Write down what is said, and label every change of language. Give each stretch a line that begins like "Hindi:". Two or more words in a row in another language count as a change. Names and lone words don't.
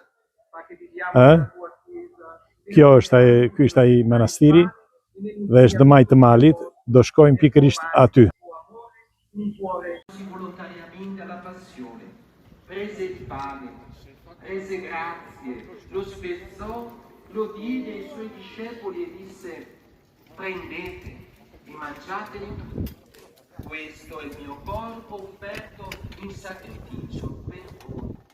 Albanian: Ky është ai manastiri dhe është dëmaj të malit, do shkojmë pikërisht aty.
Italian: Volontariamente alla passione, prese il pane, rese grazie, lo spezzò, lo diede ai suoi discepoli e disse: prendete e mangiatene tutti. Questo è il mio corpo offerto in sacrificio per voi.